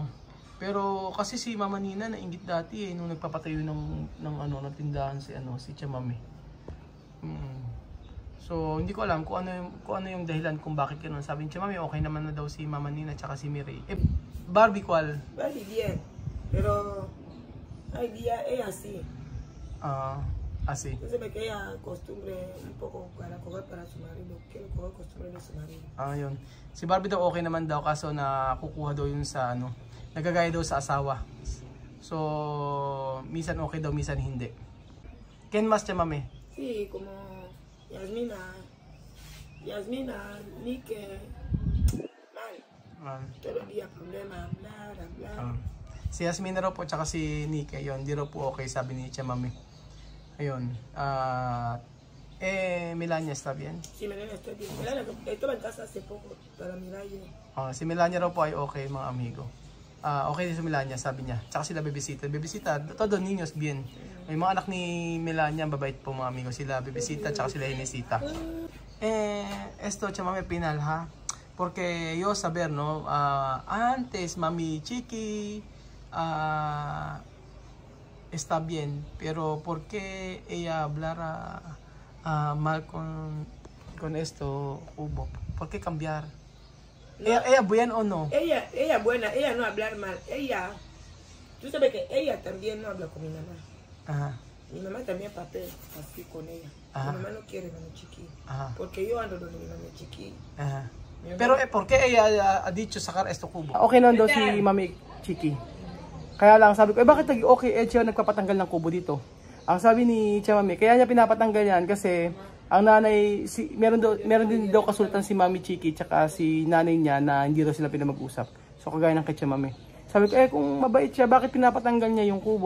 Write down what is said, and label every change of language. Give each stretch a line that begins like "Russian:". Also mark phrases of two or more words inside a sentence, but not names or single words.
Filipino: Pero kasi si Mama Nina nainggit dati nung nagpapatayo ng tindahan si Chamame. So hindi ko alam kung ano yung dahilan kung bakit ganoon. Sabi ni Chamame okay naman na daw si Mama Nina at si Mireille.
Spanish: Barbie ¿cuál? Barbie bien, pero hay día es así. Así. Yo sé que ella costumbre un poco para coger para su marido. Quiere coger costumbre de su marido.
Filipino: Yun. Si Barbie daw okay naman daw kaso nakukuha daw yun sa nagagaya daw sa asawa. So, minsan okay daw, minsan hindi.
Spanish: ¿Quién más, Chamame? Sí, como Yasmina, Nike, mal. Todo el día problema, hablar.
Filipino: Si Yasmina raw po, tsaka si Nike, yun, di raw po okay, sabi ni Chamame. Ayun.
Spanish: Melania está bien? Sí, Melania está bien. Melania estaba en casa hace poco para mirar yo.
Filipino: Si Melania raw po ay okay, mga amigo. Okay din si Melania, sabi niya. Tsaka sila bibisita. Bibisita,
Spanish: todo niños bien.
Filipino: May mga anak ni Melania, babait po mga amigo. Sila bibisita, tsaka sila inisita.
Spanish: Esto, chamame pinal ha. Porque yo saber, no, antes Mami Chiqui está bien, pero ¿por qué ella hablara mal con esto, Hugo? ¿Por qué cambiar? No. ¿Ella buena o no? Ella buena, ella no hablar mal. Ella, tú sabes que ella también no habla con mi mamá. Ajá. Mi mamá también papel así con ella. Ajá. Mi mamá no quiere Mami Chiqui. Ajá. Porque yo ando donde mi Mami Chiqui. Ajá. Pero ¿por qué ella ha dicho sacar esto kubo?
Filipino: Okay lang daw si Mami Chiqui. Kaya lang sabi ko, bakit okay siya nagpapatanggal ng kubo dito? Ang sabi ni Tia Mami, kaya niya pinapatanggal yan kasi ang nanay, meron din daw kasultan si Mami Chiqui tsaka si nanay niya na hindi daw sila pinamag-usap. So kagaya ng kay Tia Mami. Sabi ko, kung mabait siya, bakit pinapatanggal niya yung kubo?